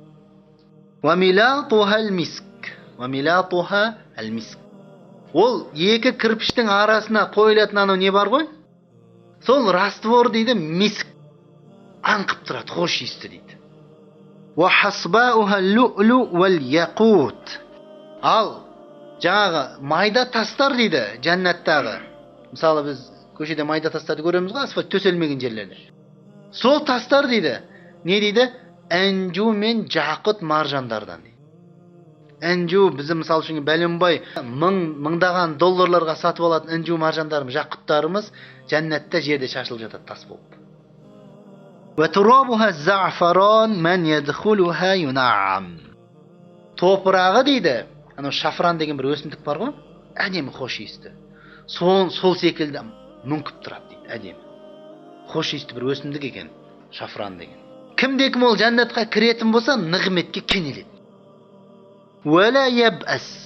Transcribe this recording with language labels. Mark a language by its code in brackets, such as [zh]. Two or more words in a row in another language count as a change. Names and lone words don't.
[ar] وملاطها المسك. [kk] Ол екі кірпіштің арасына қойылатын анау не бар ғой? Сол раствор дейді, миск. Аңқып тұрады, хош иісті дейді. [ar] وحصباؤها اللؤلؤ والياقوت. [kk] Ал жаңағы майда тастар дейді жәннаттағы. Мысалы біз көшеде майда тастарды көреміз ғой, асфальт төселмеген жерлерде. Сол тастар дейді. Не дейді? Әнжу мен жақыт маржандардан дейді. Әнжу біздің мысалы үшін бәленбай мыңдаған долларларға сатып алатын әнжу маржандарымыз, жақыттарымыз жәннатта жерде шашылып жатады тас болып. [ar] وترابها زعفران من يدخلها ينعم. [kk] топырағы дейді, анау шафран деген бір өсімдік бар ғой, әдемі хош иісті. Сол секілді мүңкіп тұрады дейді, әдемі. Хош иісті бір өсімдік екен, шафран деген. Кімде-кім ол жәннатқа кіретін болса, нығметке кенеледі. [ar] ولا يبأس.